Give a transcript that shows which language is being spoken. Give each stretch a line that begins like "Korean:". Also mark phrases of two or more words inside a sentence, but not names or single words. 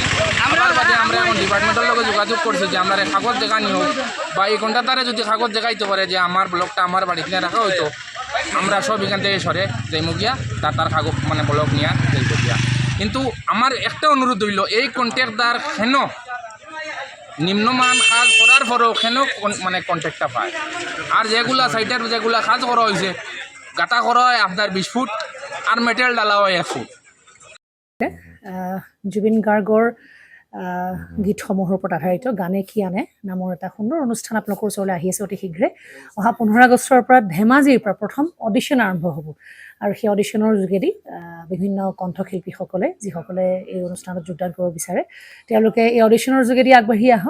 Bangla: আমরা বাদে আমরা এখন ডিপার্টমেন্টের লগে যোগাযোগ করছি যে আমরা কাগজ দেখানি হোক, বা এই কন্ট্রাক্টারে যদি কাগজ দেখাইতে পারে যে আমার ব্লকটা আমার বাড়িতে নিয়ে রাখা হইতো, আমরা সব এখান থেকে সরে যাইমু গিয়া তার কাগজ মানে ব্লক নিয়ে যাইব গিয়া। কিন্তু আমার একটা অনুরোধ হইল, এই কন্ট্রাক্টার কেন নিম্নমান কাজ করার পরেও কেন মানে কন্ট্রাক্টটা পায়, আর যেগুলা সাইডের যেগুলা কাজ করা হয়েছে গাঁথা করা হয় আপনার 20 ফুট আর মেটেরিয়াল ডালা হয় 1 ফুট।
Assamese: জুবিন গাৰ্গৰ গীতসমূহৰ ওপৰত আধাৰিত গানে কি আনে নামৰ এটা সুন্দৰ অনুষ্ঠান আপোনালোকৰ ওচৰলৈ আহি আছে অতি শীঘ্ৰে। অহা 15 আগষ্টৰ পৰা ধেমাজিৰ পৰা প্ৰথম অডিশ্যন আৰম্ভ হ'ব, আৰু সেই অডিশ্যনৰ যোগেদি বিভিন্ন কণ্ঠশিল্পীসকলে যিসকলে এই অনুষ্ঠানত যোগদান কৰিব বিচাৰে তেওঁলোকে এই অডিশ্যনৰ যোগেদি আগবাঢ়ি আহক।